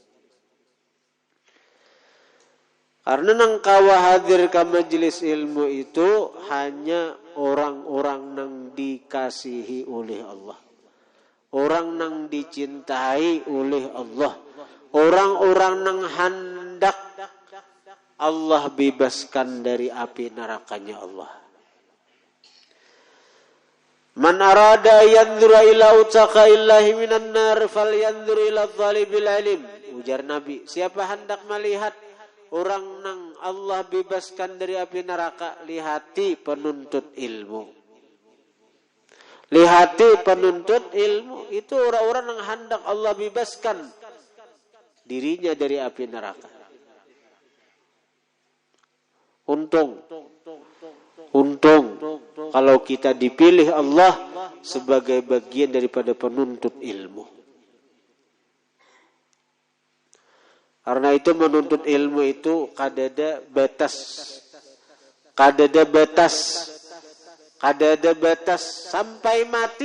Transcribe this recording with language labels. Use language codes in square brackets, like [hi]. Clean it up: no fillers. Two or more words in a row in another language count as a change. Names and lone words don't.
[bjn] Karena nang kawa hadir ke majelis ilmu itu hanya orang-orang nang dikasihi oleh Allah. Orang nang dicintai oleh Allah. Orang-orang nang hendak Allah bebaskan dari api nerakanya Allah. [ar] من أراد ينظر إلى عتقاء الله من النار فلينظر إلى طالب العلم. [bjn] Ujar Nabi, siapa hendak melihat orang nang Allah bebaskan dari api neraka, lihati penuntut ilmu. Lihati penuntut ilmu. Itu orang-orang yang hendak Allah bebaskan dirinya dari api neraka. Untung kalau kita dipilih Allah sebagai bagian daripada penuntut ilmu. Karena itu menuntut ilmu itu kadada batas sampai mati.